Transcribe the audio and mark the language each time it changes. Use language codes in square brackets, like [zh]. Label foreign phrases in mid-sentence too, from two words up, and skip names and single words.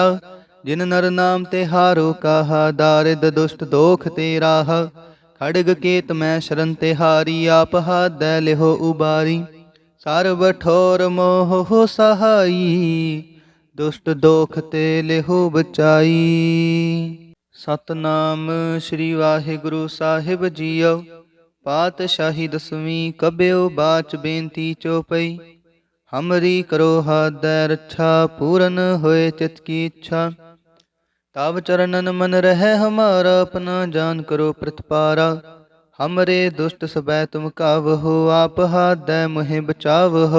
[bra] जिन नर नाम ते हारो कहा, दारिद दुष्ट दोख ते राह। खड़ग केत मैं शरण ते हारी, आप हाथ दै लिहो उबारी। सर्व ठोर मोह हो सहाई, दुष्ट दोख ते लिहो बचाई। [pa] ਸਤਿਨਾਮ ਸ੍ਰੀ ਵਾਹਿਗੁਰੂ ਸਾਹਿਬ ਜੀਓ। [bra] पातशाही दसवीं कब्यो बाच बेनती चौपई। हमरी करो हाथ दै रक्षा, पूरन होए चित की इच्छा। तब चरणन मन रहे हमारा, अपना जान करो प्रतिपारा। हमरे दुष्ट सबै तुम कावहो, आप हाथ दै मोहि बचावहो।